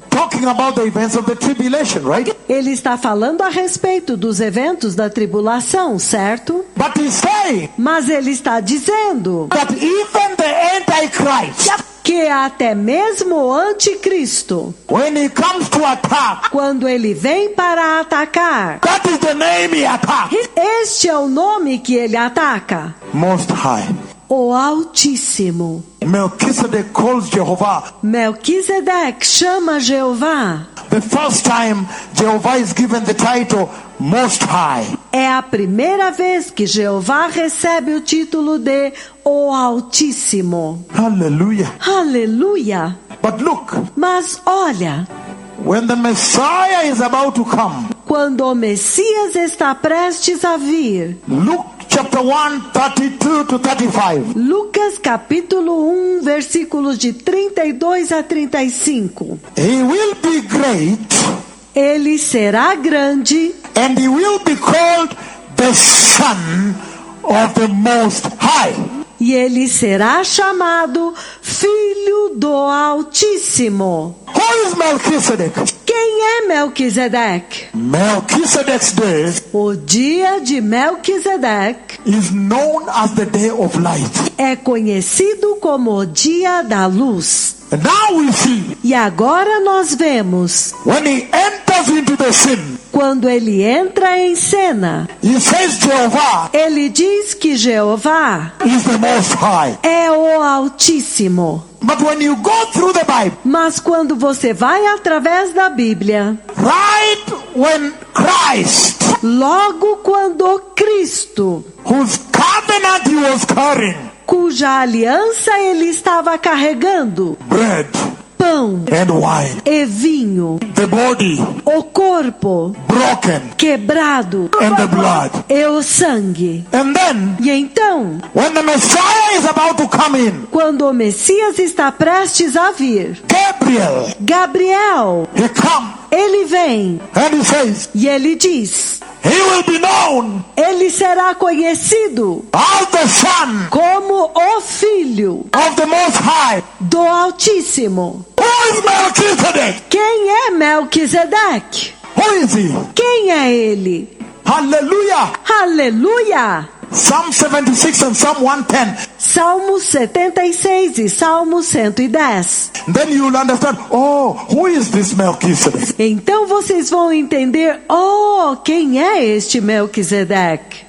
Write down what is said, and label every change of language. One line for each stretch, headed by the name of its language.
English: Talking about the events of the tribulation, right?
Portuguese: Ele está falando a respeito dos eventos da tribulação, certo?
English: But he's saying
Portuguese: Mas ele está dizendo
English: that even the Antichrist,
Portuguese: que até mesmo o anticristo,
English: when he comes to attack,
Portuguese: quando ele vem para atacar,
English: that is the name he attacks.
Portuguese: este é o nome que ele ataca:
English: Most High.
Portuguese: o Altíssimo.
English: Melchizedek calls Jehovah.
Portuguese: Melquisedeque chama Jeová.
English: The first time Jehovah is given the title Most High.
Portuguese: É a primeira vez que Jeová recebe o título de o Altíssimo.
English: Hallelujah.
Portuguese: Aleluia!
English: But look,
Portuguese: Mas olha,
English: when the Messiah is about to come,
Portuguese: quando o Messias está prestes a vir.
English: Luke chapter 1, 32 to 35.
Portuguese: Lucas capítulo 1, versículos de 32 a 35.
English: He will be great,
Portuguese: Ele será grande
English: and he will be called the Son of the Most High.
Portuguese: e ele será chamado Filho do Altíssimo.
English: Who is Melchizedek?
Portuguese: Quem é Melquisedeque?
English: Melchizedek's day
Portuguese: O dia de Melquisedeque
English: is known as the day of light.
Portuguese: é conhecido como o dia da luz.
English: And now we see,
Portuguese: E agora nós vemos,
English: when he enters into the scene,
Portuguese: quando ele entra em cena,
English: he says Jehovah
Portuguese: ele diz que Jeová
English: is the Most High.
Portuguese: é o Altíssimo.
English: But when you go through the Bible,
Portuguese: Mas quando você vai através da Bíblia,
English: right when Christ,
Portuguese: logo quando Cristo,
English: whose covenant he was carrying,
Portuguese: cuja aliança ele estava carregando,
English: bread
Portuguese: pão
English: and wine,
Portuguese: e vinho,
English: the body
Portuguese: o corpo
English: broken,
Portuguese: quebrado
English: and the blood.
Portuguese: e o sangue.
English: And then,
Portuguese: E então,
English: when the Messiah is about to come in,
Portuguese: quando o Messias está prestes a vir, Gabriel,
English: he comes
Portuguese: ele vem
English: and he says,
Portuguese: e ele diz,
English: he will be known
Portuguese: ele será conhecido
English: as the Son
Portuguese: como o Filho
English: of the Most High.
Portuguese: do Altíssimo.
English: Who is Melchizedek?
Portuguese: Quem é Melquisedeque?
English: Who is he?
Portuguese: Quem é ele?
English: Hallelujah.
Portuguese: Aleluia!
English: Psalm 76 and Psalm 110.
Portuguese: Salmo 76 e Salmo 110.
English: Then you will understand, oh, who is this Melchizedek?
Portuguese: Então vocês vão entender, quem é este Melquisedeque?